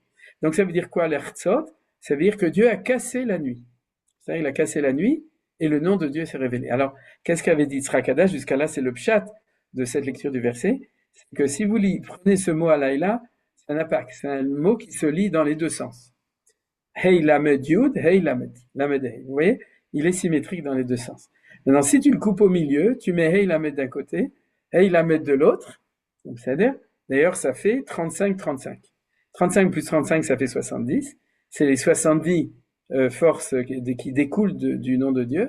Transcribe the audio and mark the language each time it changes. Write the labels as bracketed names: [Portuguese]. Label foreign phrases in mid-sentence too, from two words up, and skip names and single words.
[French] Donc ça veut dire quoi, l'Ertzot? Ça veut dire que Dieu a cassé la nuit. C'est-à-dire il a cassé la nuit et le nom de Dieu s'est révélé. Alors, qu'est-ce qu'avait dit Yitzhak Hada? Jusqu'à là, c'est le pshat de cette lecture du verset. C'est que si vous prenez ce mot Alayla, c'est un apak, c'est un mot qui se lit dans les deux sens. [Hebrew] הא למד יוד, הא למד הא. [French] Vous voyez? Il est symétrique dans les deux sens. Maintenant, si tu le coupes au milieu, tu mets [Hebrew] הא למד [French] d'un côté, [Hebrew] הא למד [French] de l'autre. Donc, c'est-à-dire, d'ailleurs, ça fait 35-35. 35 plus 35, ça fait 70. C'est les 70 forces qui découlent du nom de Dieu.